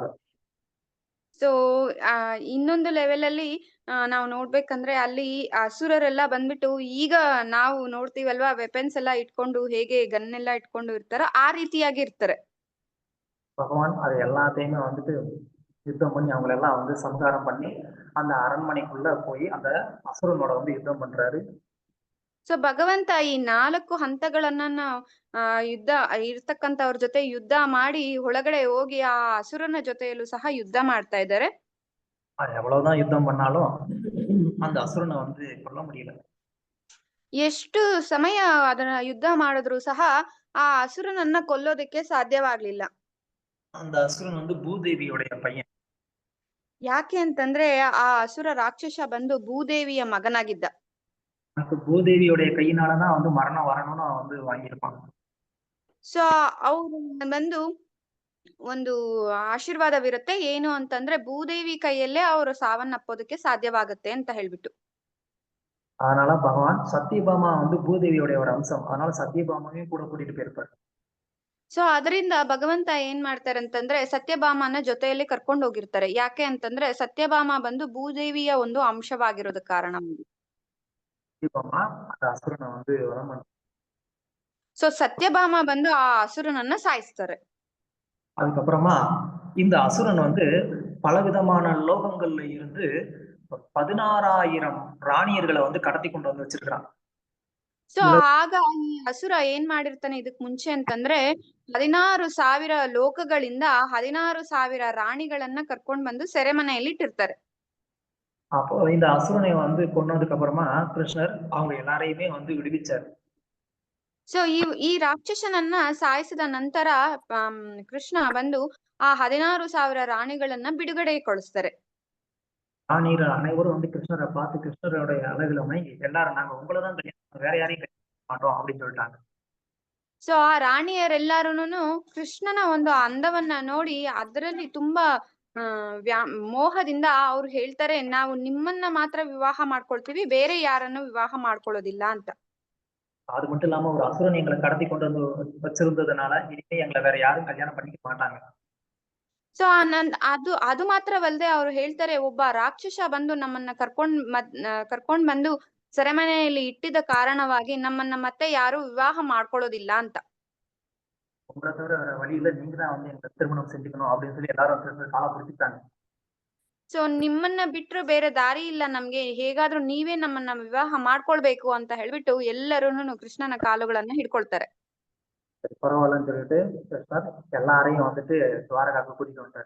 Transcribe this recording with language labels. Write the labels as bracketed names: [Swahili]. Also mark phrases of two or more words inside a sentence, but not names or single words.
[Kannada] ಸೊ ಇನ್ನೊಂದು ಲೆವೆಲ್ ಅಲ್ಲಿ ನಾವು ನೋಡ್ಬೇಕಂದ್ರೆ ಅಲ್ಲಿ ಅಸುರರೆಲ್ಲ ಬಂದ್ಬಿಟ್ಟು ಈಗ ನಾವು ನೋಡ್ತೀವಲ್ವಾ, ವೆಪನ್ಸ್ ಎಲ್ಲ ಇಟ್ಕೊಂಡು ಹೇಗೆ ಗನ್ ಎಲ್ಲ ಇಟ್ಕೊಂಡು ಇರ್ತಾರೋ ಆ ರೀತಿಯಾಗಿ ಇರ್ತಾರೆ. [Tamil] பகவான் அது எல்லாத்தையுமே வந்துட்டு யுத்தம் பண்ணி அவங்களெல்லாம் வந்து சம்ஹாரம் பண்ணி அந்த அரண்மனைக்குள்ள போய் அந்த அசுரனோட வந்து யுத்தம் பண்றாரு. [Kannada] ಸೊ ಭಗವಂತ ಈ 4 ಹಂತಗಳನ್ನ ಯುದ್ಧ ಇರ್ತಕ್ಕಂಥವ್ರ ಜೊತೆ ಯುದ್ಧ ಮಾಡಿ ಒಳಗಡೆ ಹೋಗಿ ಆ ಅಸುರನ ಜೊತೆಯಲ್ಲೂ ಸಹ ಯುದ್ಧ ಮಾಡ್ತಾ ಇದ್ದಾರೆ. [Tamil] எவ்வளவுதான் யுத்தம் பண்ணாலும் அந்த அசுரனை வந்து கொல்ல முடியல. [Kannada] ಎಷ್ಟು ಸಮಯ ಅದನ್ನ ಯುದ್ಧ ಮಾಡಿದ್ರು ಸಹ ಆ ಅಸುರನನ್ನ ಕೊಲ್ಲೋದಕ್ಕೆ ಸಾಧ್ಯವಾಗ್ಲಿಲ್ಲ. [Tamil] அந்த அசுரன் வந்து பூதேவியோடைய பையன். [Kannada] ಯಾಕೆ ಅಂತಂದ್ರೆ ಆ ಅಸುರ ರಾಕ್ಷಸ ಬಂದು ಭೂದೇವಿಯ ಮಗನಾಗಿದ್ದ. [Tamil] எனக்கு பூதேவியோடைய கையினாலதான் வந்து மரணம் வரணும்னு அவன் வந்து வாங்கியிருப்பான். [Kannada] ಸೊ ಅವ್ರು ಬಂದು ಒಂದು ಆಶೀರ್ವಾದವಿರುತ್ತೆ, ಏನು ಅಂತಂದ್ರೆ ಭೂದೇವಿ ಕೈಯಲ್ಲೇ ಅವರು ಸಾವನ್ನಪ್ಪೋದಕ್ಕೆ ಸಾಧ್ಯವಾಗುತ್ತೆ ಅಂತ ಹೇಳ್ಬಿಟ್ಟು. [Tamil] அதனால பகவான் சத்யபாமா வந்து பூதேவியோடைய ஒரு அம்சம். அதனால சத்யபாமாவையும் கூட கூட்டிட்டு போயிருப்பாரு. [Kannada] ಸೊ ಅದರಿಂದ ಭಗವಂತ ಏನ್ ಮಾಡ್ತಾರೆ ಅಂತಂದ್ರೆ ಸತ್ಯಭಾಮನ ಜೊತೆಯಲ್ಲಿ ಕರ್ಕೊಂಡು ಹೋಗಿರ್ತಾರೆ. ಯಾಕೆ ಅಂತಂದ್ರೆ ಸತ್ಯಭಾಮ ಬಂದು ಭೂದೇವಿಯ ಒಂದು ಅಂಶವಾಗಿರೋದ ಕಾರಣ. [Tamil] சத்யபாமா அந்த அசுரனை வந்து வதம் பண்ண. [Kannada] ಸೊ ಸತ್ಯಭಾಮ ಬಂದು ಆ ಅಸುರನನ್ನ ಸಾಯಿಸ್ತಾರೆ. [Tamil] அதுக்கப்புறமா இந்த அசுரன் வந்து பலவிதமான லோகங்கள்ல இருந்து 16,000 ராணியர்களை வந்து கடத்தி கொண்டு வந்து வச்சிருக்கிறான். [Kannada] ಸೊ ಆಗ ಈ ಅಸುರ ಏನ್ ಮಾಡಿರ್ತಾನೆ ಇದಕ್ ಮುಂಚೆ ಅಂತಂದ್ರೆ 16,000 ಲೋಕಗಳಿಂದ 16,000 ರಾಣಿಗಳನ್ನ ಕರ್ಕೊಂಡ್ ಬಂದು ಸೆರೆಮನೆಯಲ್ಲಿ ಇಟ್ಟಿರ್ತಾರೆ. [Tamil] அப்போ இந்த அசுரனை வந்து கொன்னதுக்கு அப்புறமா கிருஷ்ணர் அவங்க எல்லாரையுமே வந்து விடுவிச்சார். [Kannada] ಸೊ ಈ ರಾಕ್ಷಸನನ್ನ ಸಾಯಿಸಿದ ನಂತರ ಕೃಷ್ಣ ಬಂದು ಆ 16,000 ರಾಣಿಗಳನ್ನ ಬಿಡುಗಡೆಗೊಳಿಸ್ತಾರೆ. [Tamil] ராணியர் அனைவரும் வந்து கிருஷ்ணரை பார்த்து கிருஷ்ணருடைய அழகுல மயங்கி எல்லாரும் நாங்க உங்களதான் கல்யாணம் வேற யாரையும் கல்யாணம் மாட்டோம் அப்படின்னு சொல்லிட்டாங்க. [Kannada] ಸೊ ಆ ರಾಣಿಯರೆಲ್ಲಾರುನು ಕೃಷ್ಣನ ಒಂದು ಅಂದವನ್ನ ನೋಡಿ ಅದರಲ್ಲಿ ತುಂಬಾ ಮೋಹದಿಂದ ಅವ್ರು ಹೇಳ್ತಾರೆ, ನಾವು ನಿಮ್ಮನ್ನ ಮಾತ್ರ ವಿವಾಹ ಮಾಡ್ಕೊಳ್ತೀವಿ, ಬೇರೆ ಯಾರನ್ನು ವಿವಾಹ ಮಾಡ್ಕೊಳ್ಳೋದಿಲ್ಲ ಅಂತ. [Tamil] அது மட்டும் இல்லாம ஒரு அசுரன் எங்களை கடத்தி கொண்டு வந்து வச்சிருந்ததுனால இனிமே எங்களை வேற யாரும் கல்யாணம் பண்ணிக்க மாட்டாங்க. [Kannada] ಸೊ ಅದು ಮಾತ್ರವಲ್ಲದೆ ಅವ್ರು ಹೇಳ್ತಾರೆ, ಒಬ್ಬ ರಾಕ್ಷಸ ಬಂದು ನಮ್ಮನ್ನ ಕರ್ಕೊಂಡ್ ಬಂದು ಸೆರೆಮನೆಯಲ್ಲಿ ಇಟ್ಟಿದ ಕಾರಣವಾಗಿ ನಮ್ಮನ್ನ ಮತ್ತೆ ಯಾರು ವಿವಾಹ ಮಾಡ್ಕೊಳ್ಳೋದಿಲ್ಲ ಅಂತ. [Tamil] உங்களை தவிர வேற வழியில நீங்க தான் வந்து எங்களை திருமணம் செஞ்சுக்கணும் அப்படின்னு சொல்லி எல்லாரும் கால பிடிச்சிட்டாங்க. [Kannada] ಸೊ ನಿಮ್ಮನ್ನ ಬಿಟ್ರು ಬೇರೆ ದಾರಿ ಇಲ್ಲ ನಮ್ಗೆ, ಹೇಗಾದ್ರೂ ನೀವೇ ನಮ್ಮನ್ನ ವಿವಾಹ ಮಾಡ್ಕೊಳ್ಬೇಕು ಅಂತ ಹೇಳ್ಬಿಟ್ಟು ಎಲ್ಲರೂನು ಕೃಷ್ಣನ ಕಾಲುಗಳನ್ನ ಹಿಡ್ಕೊಳ್ತಾರೆ. [Tamil] பரவாயில்லன்னு சொல்லிட்டு கிருஷ்ணர் எல்லாரையும் வந்துட்டு துவாரகாக்கு கூட்டிட்டு வந்துட்டாரு.